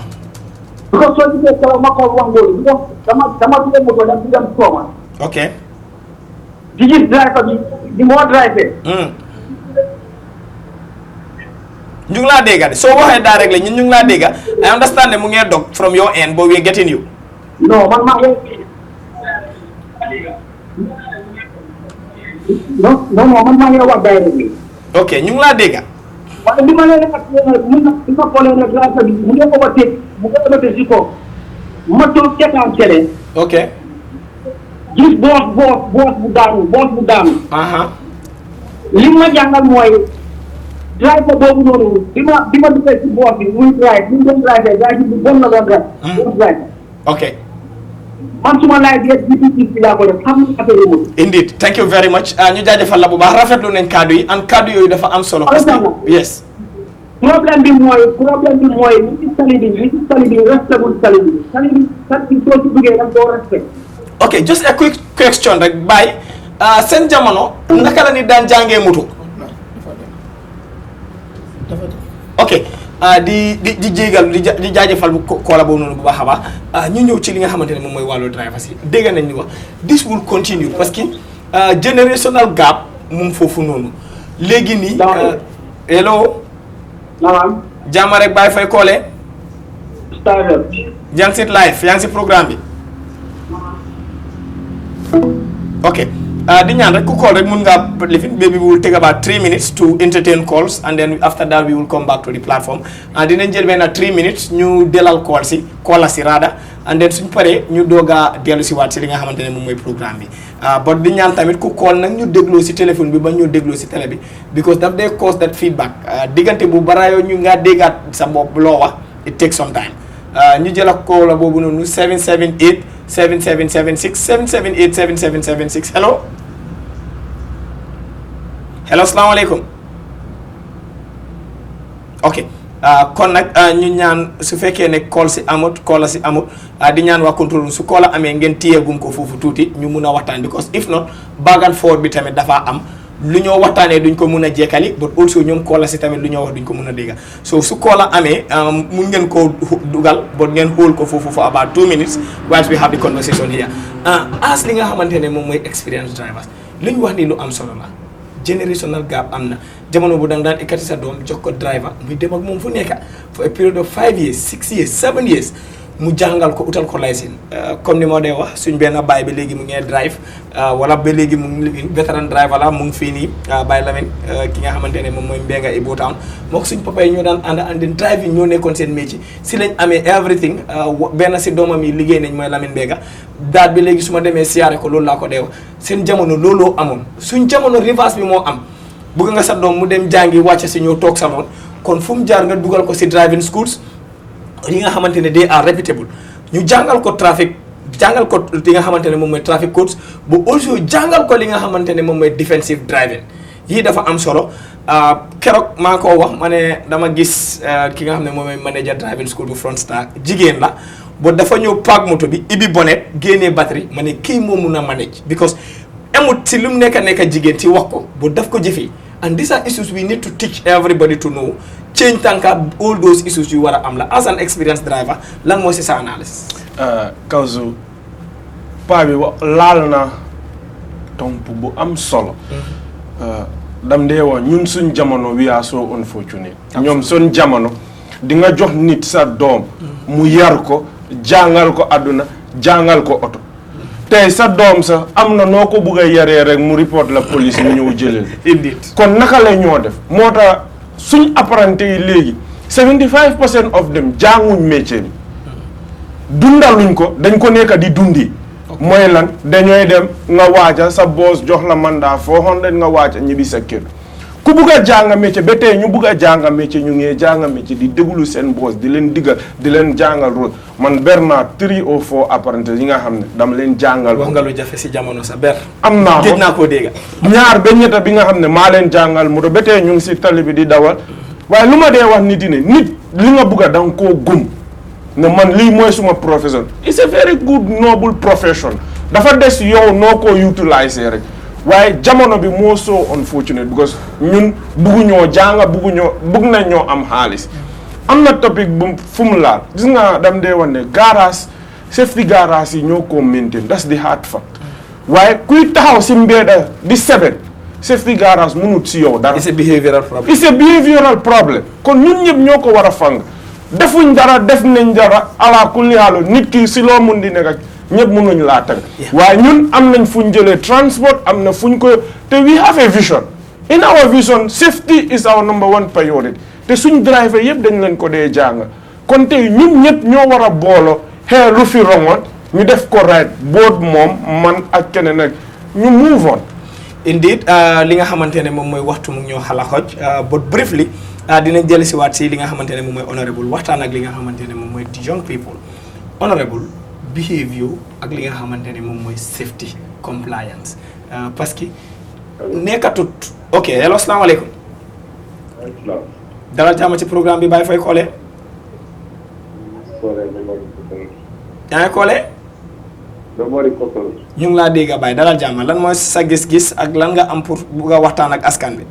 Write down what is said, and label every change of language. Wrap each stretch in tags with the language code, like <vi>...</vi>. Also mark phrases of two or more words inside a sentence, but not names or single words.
<wo>because soo gisee keroog ma ko wax loolu dama tuddee moto dem di dem sooma. ok. di gis driver bi di moo drive. ñu ngi laa dégg de soo waxee daa rek la ñun ñu ngi laa dégg</wo> <en>I understand</en> <wo>ne mu ngee dog</wo> <en>from your end but we are getting you.</en> <wo>non man maa ngi. non man maa ngi wax direct bi. ok ñu ngi laa dégg. waaye li ma leen wax mun na li ma xoolee ne driver bi mu ngi overtake si kaw ma toog seetaan télé. ok. gis boos bu daanu. li ma jàngal mooy driver boobu noonu bi ma duggee si boos bi muy drive ñu doon drive bi bon na doon drive. ok. man suma laaj bi laa ko def xam nga affaire yi.</wo> <en>indeed thank you very much</en> <wo>ñu jaajëfal la bu baax rafetlu nañ kaddu yi and kaddu yooyu dafa am solo.</wo> <fr>parce que</fr> <wo>yes. problème bi mooy li ci tali bi respect wul tali bi soo ci duggee da nga koo respect.</wo> <en>ok just a quick question</en> <wo>rek Baye seen jamono naka la ni daan jàngee moto. ok di jéegal di jaajëfal bu koola boobu noonu bu baax a baax ñu ñëw ci li nga xamante ne moom mooy wàllu drivers yi dégg nañ ni wax</wo> <en>this will continue</en> <fr>parce que</fr> <en>generational gap</en> <wo>moom foofu noonu léegi nii. hello. naam. jàmm rek Baye Faye Kole. Starter. yaa ngi si live yaa ngi si programme bi. ok di ñaan rek ku call rek mun nga lifin</wo> <en>maybe we will take about 3 minutes to entertain calls and then after that we will come back to the platform</en> <wo>dinañ jël benn 3 minutes ñu delal call si rada</wo> <en>and then</en> <wo>suñ paree ñu doog a dellu si waat si li nga xamante ne moom mooy programme bi but di ñaan tamit ku call nag ñu dégloo si téléphone bi ba ñu dégloo si télé bi because daf day</wo> <en>cause that feedback</en> <wo>diggante bu baraayoo ñu nga déggaat sa bopp loo wax</wo> <en>it takes some time</en> <wo>ñu jël ak call boobu noonu 778 7776 778 7776 hello salaamaaleykum ok kon nag ñu ñaan su fekkee ne call si amut di ñaan waa contrôle su call amee ngeen téyeegum ko foofu tuuti ñu mun a waxtaan</wo> <en>because if not back and forth</en> <wo>bi tamit dafa am lu ñoo waxtaanee duñ ko mun a jekkali</wo> <en>but also</en> <wo>ñoom call si tamit lu ñoo wax duñ ko mun a dégga so su call amee mun ngeen koo dugal but ngeen hold ko foofu</wo> <en>for about 2 minutes whilst we have the conversation here as</en> <wo>li nga xamante ne moom mooy</wo> <en>experience drivers</en> <wo>li ñu wax ni lu am solo la</wo> <en>generational gap</en> <wo>am na jamono bu dang daan ekkati sa doom jox ko driver muy dem ak moom fu nekk</wo> <en>for a period of 5 years 6 years 7 years</en> <wo>mu jàngal ko utal ko licence comme ni moo dee wax suñ benn baay ba léegi mu ngi drive wala ba léegi mu ngi</wo> <en>veteran driver</en> <wo>la mu ngi fii nii Baye Lamine ki nga xamante ne moom mooy Mbenga Ibo Town moo ko suñ papa yi ñoo daan ànd</wo> <en>and then driving</en> <wo>ñoo nekkoon seen métier si lañ amee everything benn si doomam yi liggéey nañ mooy Lamine Mbenga daat bi léegi su ma demee siyaare ko loolu laa ko dee wax seen jamono looloo amoon suñ jamono reverse bi moo am bëgg nga sa doom mu dem jàngi wàcce si ñëw toog salon kon fu mu jaar nga dugal ko si driving schools yi nga xamante ne</wo> <en>they are</en> <wo>reputable ñu jàngal ko trafic jàngal ko li nga xamante ne moom mooy</wo> <en>traffic codes</en> <wo>bu also jàngal ko li nga xamante ne moom mooy</wo> <en>defensive driving</en> <wo>yii dafa am solo keroog maa ko wax ma ne dama gis ki nga xam ne moom mooy</wo> <en>manager driving school</en> <wo>bu Front Star jigéen la ba dafa ñëw paak moto bi ibi bonnet génnee batterie ma ne kii moo mun a manage because amut si lu mu nekk jigéen ci wax ko bu daf ko jëfee</wo> <en>and these are issues we need to teach everybody to know</en> <wo>change tànka</wo> <en>all those issues</en> <wo>yu war a am la</wo> <en>as an experienced driver</en> <wo>lan moo si sa analyse Kawsu paa bi laal na tomp bu am solo dam dee wax ñun suñ jamono</wo> <en>we are so unfortunate</en> <wo>ñoom suñ jamono di nga jox nit sa doom mu yar ko jàngal ko àdduna jàngal ko oto tey sa doom sa am na noo ko bugg a yaree rek mu report la police mu ñëw jëleel indeed kon naka la ñoo def moo tax suñ apprenti yi léegi 75%</wo> <en>of them</en> <wo>jànguñ métier bi dundaluñ ko dañ ko nekk di dundi mooy lan dañooy dem nga waaja sa boss jox la mandat 400 nga waaja ñibbi sa kër ku bugg a jàng métier ba tey ñu bugg a jàng métier ñu ngi jàng métier di déglu seen boss di leen diggal di leen jàngal rôle man ber naa 3 or 4 apprentis yi nga xam ne dama leen jàngal wax nga lu jafe si jamono sa ber am naa ko gëj naa koo dégg ñaar ba ñetta bi nga xam ne maa leen jàngal moto ba tey ñu ngi si tali bi di dawal waaye lu ma dee wax nit yi ne nit li nga bugg a da nga koo gëm ne man lii mooy suma profession</wo> <en>it's a very good noble profession</en> <wo>dafa des yow noo ko utiliser rek waaye jamono bi moo</wo> <en>so unfortunate because</en> <wo>ñun bugguñoo jàng bugg nañ ñoo am xaalis am na topic bu fu mu laal gis nga dam dee wax ne</wo> <en>garage safety garage</en> <wo>yi ñoo ko maintain</wo> <en>that's the hard fact</en> <wo>waaye kuy taxaw si mbedda di sebet</wo> <en>safety garage</en> <wo>mënut si yow dara</wo> <en>it's a behavioral problem it's a behavioral problem</en> <wo>kon ñun ñëpp ñoo ko war a fang defuñ dara def nañ dara</wo> <ar>ala kulli haal</ar> <wo>nit ki si loo mun di nekk ñëpp mënuñ laa tag waaye ñun am nañ fuñ jëlee transport am na fuñ ko te</wo> <en>we have a vision in our vision safety is our number one priority</en> <wo>te suñ driver yëpp dañ leen ko dee jàng kon tey ñun ñëpp ñoo war a boolo xee lu fi rongoon ñu def ko right boot moom man ak keneen ak ñu</wo> <en>move on</en> <wo>indeed li nga xamante ne moom mooy waxtu mu ñoo xala xoj</wo> <en>but briefly</en> <wo>dinañ jël si waat si li nga xamante ne moom mooy honorable waxtaan ak li nga xamante ne moom mooy</wo> <en>young people honorable behavior</en> <wo>ak li nga xamante ne moom mooy</wo> <en>safety compliance</en> <fr>parce que</fr> <wo>nekkatut</wo> <en>ok hello</en> <wo>asalaamaaleykum dalal jàmm ci programme bi bàyyi fay koolee yaa ngi koolee ñu ngi laa dégg a bàyyi dalal jàmm lan mooy sa gis-gis ak lan nga am pour bugg a waxtaan ak askan bi</wo>